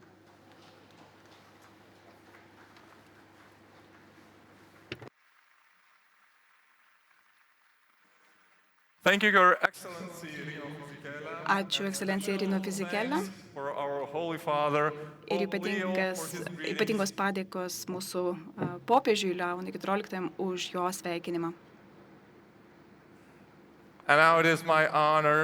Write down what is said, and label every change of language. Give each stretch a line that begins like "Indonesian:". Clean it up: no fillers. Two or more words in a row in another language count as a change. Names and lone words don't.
English: Thank you, Your Excellency Rino Fisichella,
Lithuanian: Ačiū ekscelencija Rino Fisichella
English: for our Holy Father,
Lithuanian: ir
English: Pope Leo, for his greetings.
Lithuanian: ypatingos padėkos mūsų popiežiui Leonui XIV už jo sveikinimą.
English: And now it is my honor